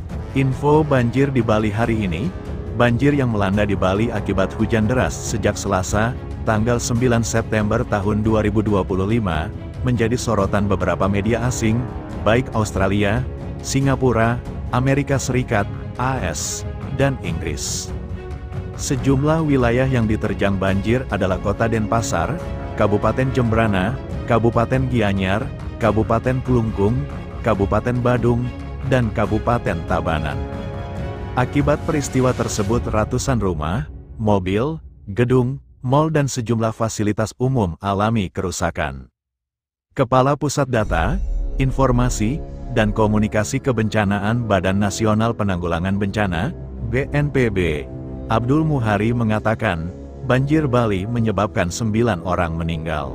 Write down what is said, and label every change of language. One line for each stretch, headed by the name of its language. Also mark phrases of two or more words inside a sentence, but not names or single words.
Indonesian: Info banjir di Bali hari ini. Banjir yang melanda di Bali akibat hujan deras sejak Selasa, tanggal 9 September tahun 2025, menjadi sorotan beberapa media asing, baik Australia, Singapura, Amerika Serikat, AS, dan Inggris. Sejumlah wilayah yang diterjang banjir adalah Kota Denpasar, Kabupaten Jembrana, Kabupaten Gianyar, Kabupaten Kelungkung, Kabupaten Badung, dan Kabupaten Tabanan. Akibat peristiwa tersebut ratusan rumah, mobil, gedung, mal dan sejumlah fasilitas umum alami kerusakan. Kepala Pusat Data, Informasi, dan Komunikasi Kebencanaan Badan Nasional Penanggulangan Bencana, BNPB, Abdul Muhari mengatakan, banjir Bali menyebabkan 9 orang meninggal.